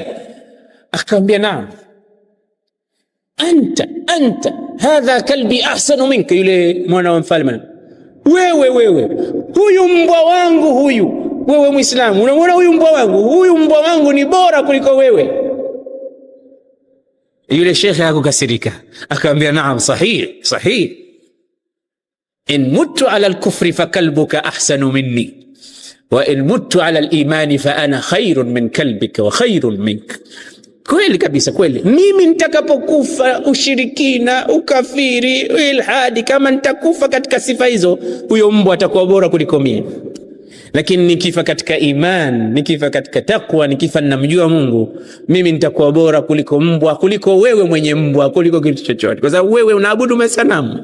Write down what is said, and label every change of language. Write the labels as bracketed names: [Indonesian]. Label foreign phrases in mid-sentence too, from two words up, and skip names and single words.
[Arabic] Akamwambia naam, أنت هذا كلبي أحسن منك. [Swahili] Yule mwana wa mfalme, wewe huyu mbwa wangu huyu, wewe Muislamu unamwona huyu mbwa wangu ni bora kuliko wewe. Yule shekhe akakasirika, akamwambia naam, [Arabic] صحيح، إن متُّ على الكفر فكلبك أحسن مني وإن متُّ على الإيمان فأنا خير من كلبك وخير منك. [Swahili] Kweli kabisa, kweli. Mimi nitakapokufa ushirikina, ukafiri, ilhadi, kama nitakufa katika sifa hizo, huyo mbwa atakuwa bora kuliko mimi. Lakini nikifa katika iman, nikifa katika takwa, nikifa ninamjua Mungu, mimi nitakuwa bora kuliko mbwa, kuliko wewe mwenye mbwa, kuliko kitu chochote, kwa sababu wewe unaabudu masanamu.